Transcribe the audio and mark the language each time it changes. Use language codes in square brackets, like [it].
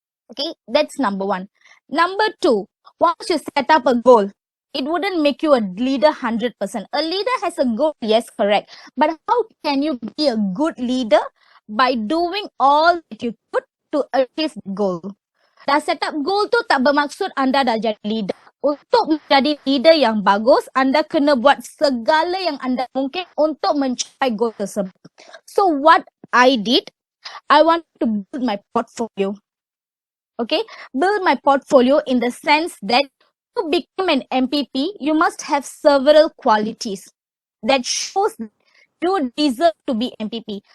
[en] Okay, that's number one. Number two, once you set up a goal, it wouldn't make you a leader 100%. A leader has a goal, yes, correct. But how can you be a good leader? By doing all that you could to achieve the goal. [ms] Dah [en] set up goal [ms] tu tak bermaksud anda dah jadi leader. Untuk menjadi leader yang bagus, anda kena buat segala yang anda mungkin untuk mencapai goal tersebut. [en] So what I did, I want to build my portfolio. Okay, build my portfolio in the sense that to become an MPP, you must have several qualities that shows you deserve to be MPP.